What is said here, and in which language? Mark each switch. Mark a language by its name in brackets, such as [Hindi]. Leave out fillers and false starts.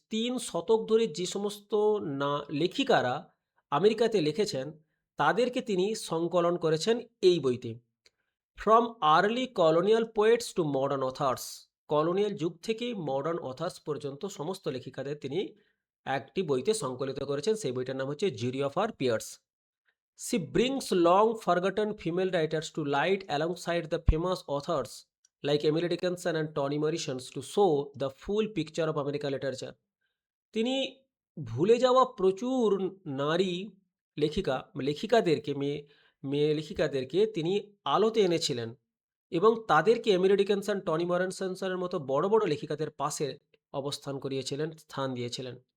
[Bangla] 3 শতক ধরে যে সমস্ত না লেখিকারা আমেরিকাতে লিখেছেন, তাদেরকে তিনি সংকলন করেছেন এই বইতে। [English] from early colonial poets to modern authors, [Bangla] colonial যুগ থেকে মডার্ন অথার্স পর্যন্ত সমস্ত লেখিকাদের তিনি একটি বইতে সংকলিত করেছেন। সেই বইটার নাম হচ্ছে জুরি of আর pears. [English] She brings long forgotten female writers to light alongside the famous authors like Emily Dickinson and Toni Morrison to show the full picture of American literature. [Bangla] তিনি ভুলে যাওয়া প্রচুর নারী লেখিকাদেরকে, মেয়ে মেয়ে লেখিকাদেরকে তিনি আলোতে এনেছিলেন, এবং তাদেরকে এমিলি ডিকিনসন, টনি মরিসনের মতো বড় বড় লেখিকাদের পাশে অবস্থান করিয়েছিলেন, স্থান দিয়েছিলেন।